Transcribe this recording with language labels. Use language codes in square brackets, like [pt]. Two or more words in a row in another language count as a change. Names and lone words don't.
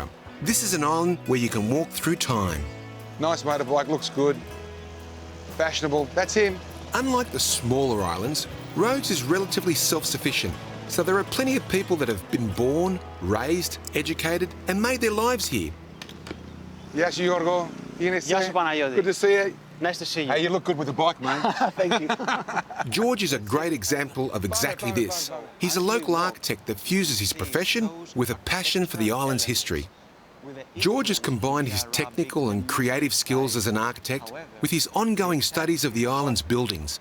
[en] This is an island where you can walk through time. Nice motorbike, looks good. Fashionable, that's him. Unlike the smaller islands, Rhodes is relatively self-sufficient, so there are plenty of people that have been born, raised, educated and made their lives here. [el] Γεια σου Γιώργο. Είναι Γεια σου Παναγιώτη. [en] Good to see you. Nice to see you. Hey, you look good with the bike, mate. Thank you. George is a great example of exactly this. He's a local architect that fuses his profession with a passion for the island's history. George has combined his technical and creative skills as an architect with his ongoing studies of the island's buildings.